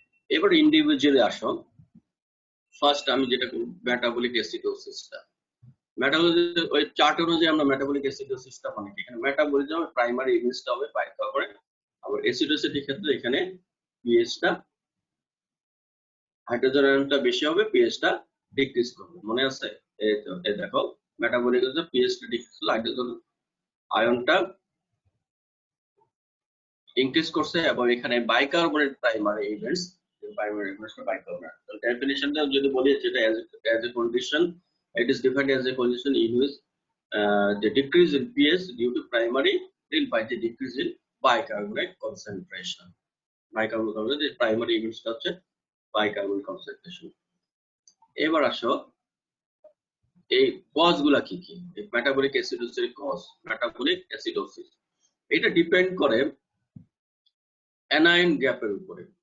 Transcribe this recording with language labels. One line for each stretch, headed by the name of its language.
Bangla: এবার ইন্ডিভিজুয়ালি আসো। ফার্স্ট আমি যেটা মেটাবলিক অ্যাসিডোসিসটা, মেটাবলিক ওই চার্ট অনুযায়ী আমরা মেটাবলিক অ্যাসিডোসিসটা মানে কি, এখানে মেটাবলিজম প্রাইমারি ইভেন্টসটা হবে বাইকার্বনেট, আবার অ্যাসিডোসিটির ক্ষেত্রে এখানে পিএইচটা হাইড্রোজেন আয়নটা বেশি হবে, পিএইচটা ডিক্রিজ করবে। মনে আছে? এই তো এই দেখো মেটাবলিক হচ্ছে পিএইচটা ডিক্রিজ করলে হাইড্রোজেন আয়নটা ইনক্রিজ করছে, এবং এখানে bicarbonate primary events, primary events bicarbonate. তো ডেফিনিশনটা যদি বলি, যেটা
English: as a condition, it is defined as a condition in which the decrease in pH due to primary by the decrease in bicarbonate concentration.
Bangla: Bicarbonate concentration primary ইভেন্টসটা হচ্ছে bicarbonate concentration. এবার আসো এই cause গুলা কি কি, মেটাবলিক অ্যাসিডোসিসের কজ। মেটাবলিক অ্যাসিডোসিস এটা depend করে anion গ্যাপের উপরে।